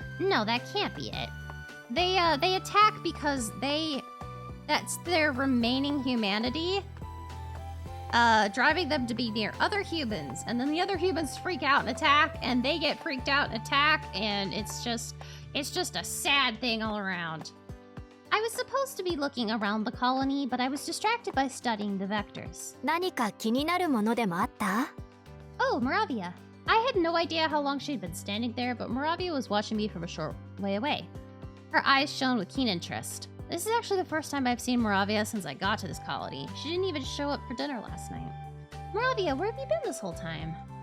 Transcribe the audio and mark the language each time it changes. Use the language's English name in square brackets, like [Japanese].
[English] No, that can't be it. They attack because that's their remaining humanity, driving them to be near other humans, and then the other humans freak out and attack, and they get freaked out and attack, and it's just a sad thing all around. I was supposed to be looking around the colony, but I was distracted by studying the vectors. [Japanese] 何か気になるものでもあった? [English] Oh, Moravia. I had no idea how long she'd been standing there, but Moravia was watching me from a short way away. Her eyes shone with keen interest. This is actually the first time I've seen Moravia since I got to this colony. She didn't even show up for dinner last night. Moravia, where have you been this whole time?